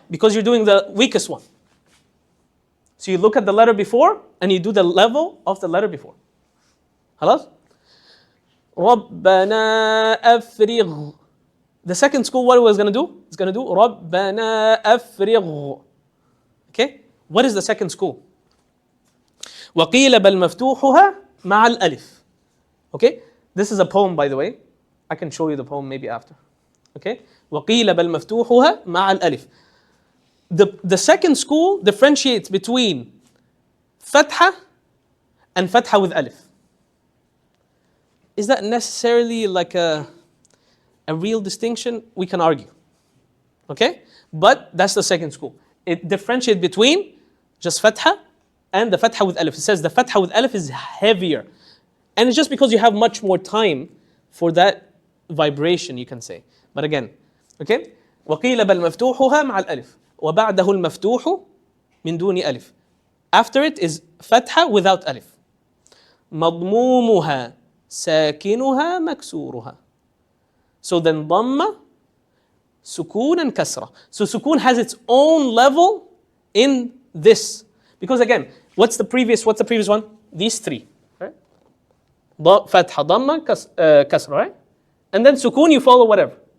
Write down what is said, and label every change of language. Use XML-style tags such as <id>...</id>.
<en>Because you're doing the weakest one. So you look at the letter before and you do the level of the letter before.</en> <ar>خلاص? ربنا أفرغ.</ar> <en>The second school, what it was going to do? It's going to do ربنا أفرغ. Okay? What is the second school?</en> <ar>وقيل بل مفتوحها مع الألف.</ar> <en>Okay? This is a poem, by the way. I can show you the poem maybe after. Okay?</en> <ar>وقيل بل مفتوحها مع الألف.</ar> <en>The second school differentiates between fatha and fatha with alif. Is that necessarily like a real distinction? We can argue. Okay? But that's the second school. It differentiates between just fatha and the fatha with alif. It says the fatha with alif is heavier. And it's just because you have much more time for that vibration, you can say. But again, okay?</en> <ar>وقيل بل مفتوحها مع الألف وبعده المفتوح من دون ألف.</ar> <en>After it is fatha without alif.</en> <ar>مضمومها ساكنها مكسورها.</ar> <en>So then ضمة, سكون and kasra. So sukun has its own level in this. Because again, what's the previous one? These three. Right? Fatha, dhamma, kasra, right? And then sukun, you follow whatever.</en>